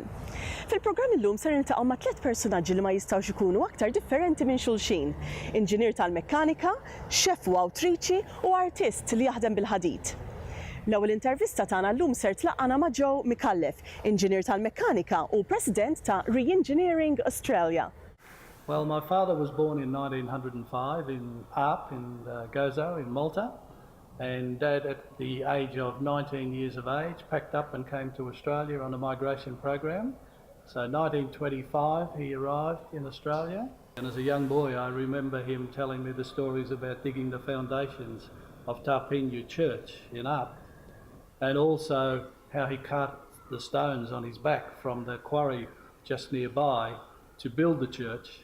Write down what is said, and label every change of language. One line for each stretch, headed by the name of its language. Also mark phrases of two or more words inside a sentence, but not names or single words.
Maltese: Fil-programm illum ser niltaqgħu ma' 3 personaġġi li ma jistgħux ikunu aktar differenti minn xulxin. Inġinier tal-mekkanika, xef u awtriċi u artist li jaħdem bil-ħadid. L-ewwel intervista tagħna llum ser tlaqqana ma' Joe Micallef, inġinier tal-mekkanika u President ta' Re-Engineering Australia.
English: Well, my father was born in 1905 in Arp in Gozo in Malta, and Dad at the age of 19 years of age packed up and came to Australia on a migration program. So 1925 he arrived in Australia, and as a young boy I remember him telling me the stories about digging the foundations of Tarpinu Church in Arp, and also how he cut the stones on his back from the quarry just nearby to build the church.